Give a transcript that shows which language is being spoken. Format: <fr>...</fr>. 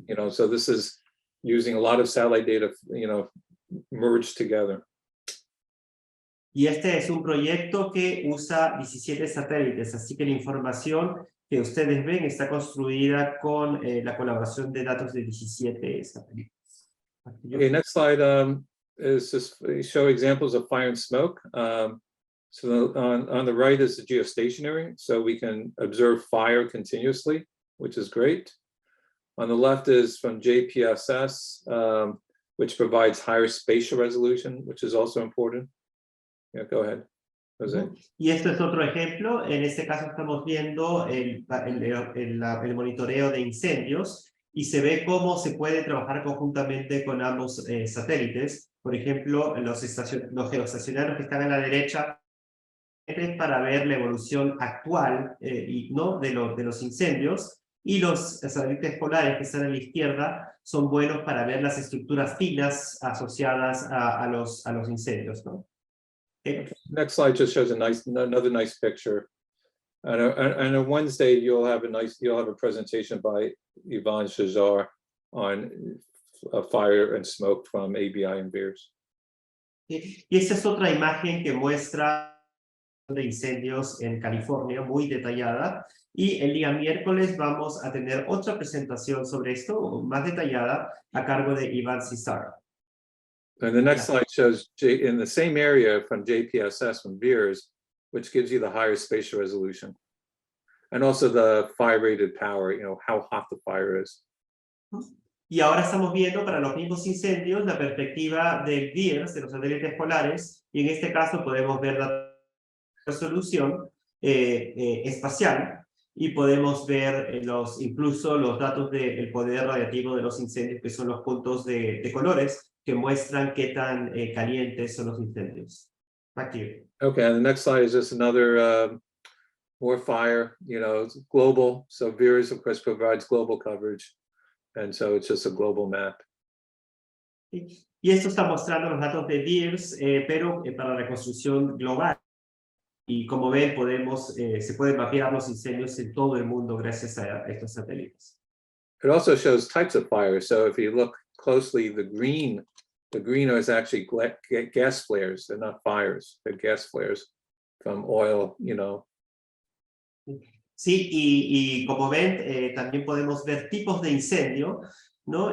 <en>So this is using a lot of satellite data, merged together.</en> <es>Y este es un proyecto que usa 17 satélites, así que la información que ustedes ven está construida con la colaboración de datos de 17 satélites.</es> <en>Okay, next slide is just show examples of fire and smoke. So on the right is the geostationary, so we can observe fire continuously, which is great. On the left is from JPSS, which provides higher spatial resolution, which is also important. Yeah, go ahead, Jose.</en> <es>Y esto es otro ejemplo. En este caso estamos viendo el monitoreo de incendios, y se ve cómo se puede trabajar conjuntamente con ambos satélites. Por ejemplo, los geoestacionarios que están a la derecha para ver la evolución actual de los incendios, y los satélites polares que están a la izquierda son buenos para ver las estructuras finas asociadas a los incendios, ¿no?</es> <en>Next slide just shows another nice picture. And on Wednesday you'll have a presentation by Yvonne Shazar on fire and smoke from ABI and Beers.</en> <es>Y esta es otra imagen que muestra de incendios en California, muy detallada. Y el día miércoles vamos a tener otra presentación sobre esto, más detallada, a cargo de Yvonne Shazar.</es> <en>And the next slide shows in the same area from JPSS from Beers, which gives you the higher spatial resolution. And also the fire rated power, how hot the fire is.</en> <es>Y ahora estamos viendo para los mismos incendios la perspectiva del Beers, de los satélites polares, y en este caso podemos ver la resolución espacial, y podemos ver incluso los datos del poder radiativo de los incendios, que son los puntos de colores, que muestran qué tan calientes son los incendios.</es> <en>Back to you. Okay, and the next slide is just another more fire, it's global. So VIIRS, of course, provides global coverage. And so it's just a global map.</en> <es>Y esto está mostrando los datos de VIIRS, pero para reconstrucción global. Y como ven, se pueden mapear los incendios en todo el mundo gracias a estos satélites.</es> <en>It also shows types of fires. So if you look closely, the green is actually gas flares. They're not fires. They're gas flares from oil,</en> <es>Sí, y como ven, también podemos ver tipos de incendio, ¿no?</es>